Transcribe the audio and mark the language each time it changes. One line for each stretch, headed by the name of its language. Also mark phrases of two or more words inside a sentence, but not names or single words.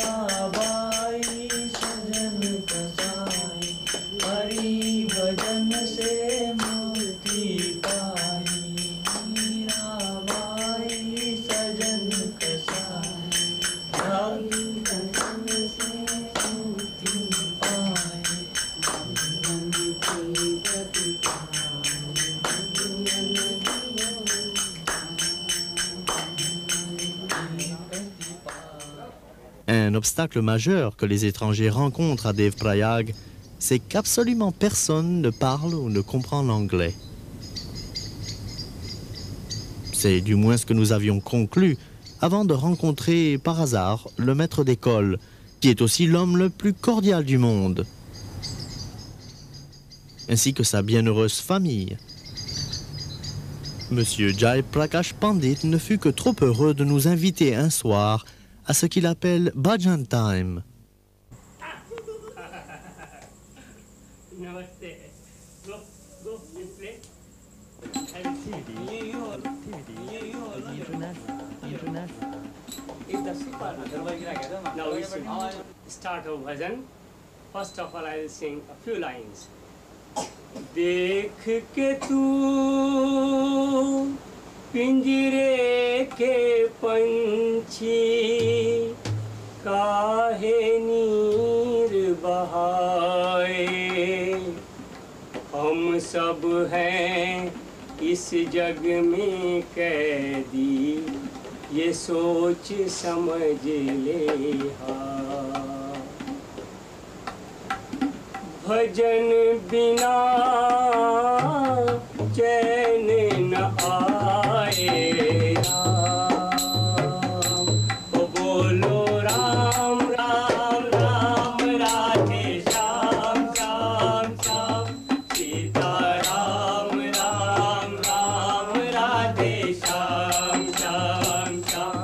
Hindi: मीराबाई सजन कसाई हरि भजन से से मुक्ति पाई, मीराबाई सजन कसाई, जागी बंधन से मुक्ति पाई, बंधन की गति
French: Un obstacle majeur que les étrangers rencontrent à Devprayag, c'est qu'absolument personne ne parle ou ne comprend l'anglais. C'est du moins ce que nous avions conclu avant de rencontrer par hasard le maître d'école, qui est aussi l'homme le plus cordial du monde, ainsi que sa bienheureuse famille. Monsieur Jai Prakash Pandit ne fut que trop heureux de nous inviter un soir à ce qu'il appelle Bhajan Time.
Hindi: Namaste.
English: Go, you play. Have Now we sing. Start our bhajan. First of all, I will sing a few lines.
Hindi: देख के तू पिंजरे के पंछी काहे नीर बहाए, हम सब हैं इस जग में कैदी, ये सोच समझ ले हाँ। भजन बिना चैन न आए राम, ओ बोलो राम राम राम राधे श्याम श्याम श्याम, सीता राम राम राम राधे श्याम श्याम श्याम।